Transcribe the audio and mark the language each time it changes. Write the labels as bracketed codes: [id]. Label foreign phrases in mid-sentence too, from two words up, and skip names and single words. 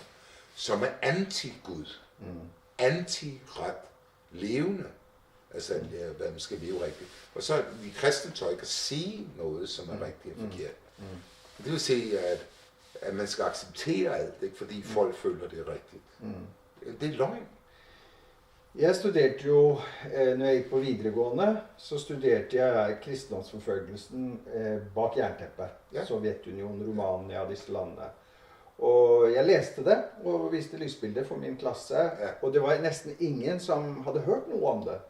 [da] Som er anti-Gud. Anti-ret levende. Altså, hvad man skal leve rigtigt. Og så vi kristne tør ikke at sige noget, som er rigtigt og forkert. Det vil sige, at man skal acceptere alt, ikke? Fordi folk føler, det er rigtigt. Det er løgn. [no] Jeg studerte jo, når jeg gikk på videregående, så studerte jeg kristendomsforfølgelsen bak jernteppet. Ja. Sovjetunionen, Romania, disse landene. Og jeg leste det, og viste lysbilder for min klasse, og det var nesten ingen som hadde hørt noe om det.